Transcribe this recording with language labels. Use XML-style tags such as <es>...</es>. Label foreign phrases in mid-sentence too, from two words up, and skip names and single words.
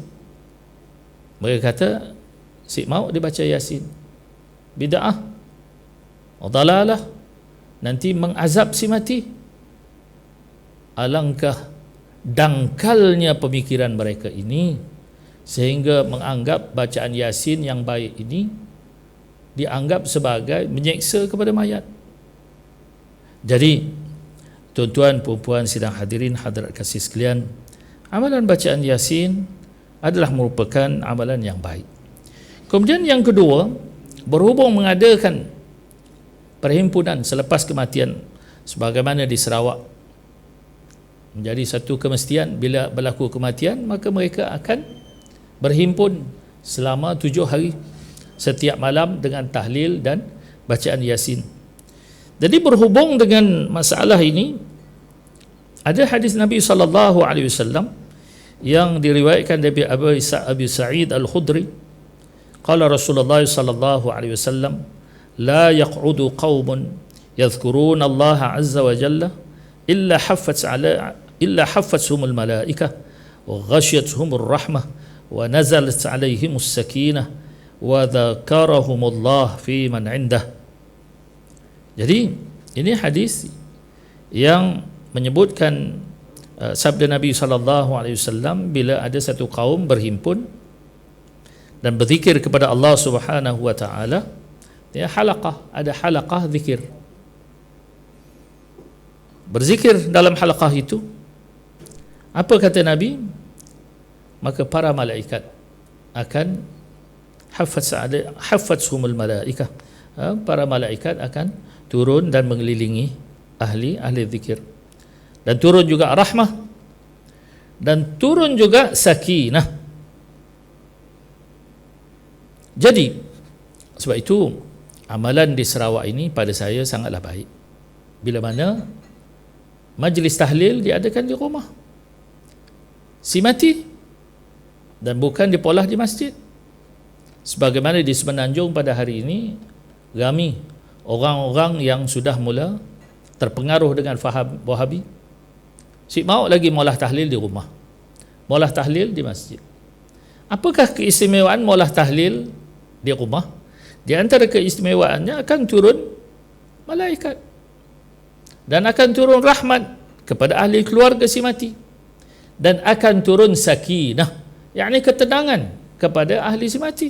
<ms>Mereka kata, si mau dibaca Yasin,</ms> <ar>بدعة ضلالة,</ar> <ms>nanti mengazab si mati. Alangkah dangkalnya pemikiran mereka ini sehingga menganggap bacaan Yasin yang baik ini dianggap sebagai menyeksa kepada mayat. Jadi tuan-tuan, puan-puan, sidang hadirin, hadirat kasih sekalian, amalan bacaan Yasin adalah merupakan amalan yang baik. Kemudian yang kedua, berhubung mengadakan perhimpunan selepas kematian sebagaimana di Sarawak menjadi satu kemestian, bila berlaku kematian maka mereka akan berhimpun selama 7 hari setiap malam dengan tahlil dan bacaan Yasin. Jadi berhubung dengan masalah ini, ada hadis Nabi SAW yang diriwayatkan dari Abu Sa'id Al-Khudri.</ms> <ar>قال رسول الله صلى الله عليه وسلم، لا يقعد قوم يذكرون الله عز وجل إلا حفتهم الملائكة وغشيتهم الرحمة ونزلت عليهم السكينة وذكرهم الله فيمن عنده.</ar> <ms>Jadi ini hadis yang menyebutkan sabda Nabi SAW bila ada satu kaum berhimpun dan berzikir kepada Allah</ms> <ar>سبحانه وتعالى,</ar> <ms>ya, ada halaqah zikir. Berzikir dalam halaqah itu, apa kata Nabi? Maka para malaikat akan</ms> <ar>حفتهم الملائكة,</ar> <ms>para malaikat akan turun dan mengelilingi ahli zikir, dan turun juga rahmah dan turun juga sakinah. Jadi sebab itu amalan di Sarawak ini pada saya sangatlah baik. Bila mana majlis tahlil diadakan di rumah si mati dan bukan dipolah di masjid. Sebagaimana di Semenanjung pada hari ini ramai orang-orang yang sudah mula terpengaruh dengan faham Wahabi. Si mau lagi maulah tahlil di rumah, maulah tahlil di masjid. Apakah keistimewaan maulah tahlil di rumah? Di antara keistimewaannya akan turun malaikat dan akan turun rahmat kepada ahli keluarga si mati, dan akan turun sakinah, yakni ketenangan kepada ahli si mati.</ms>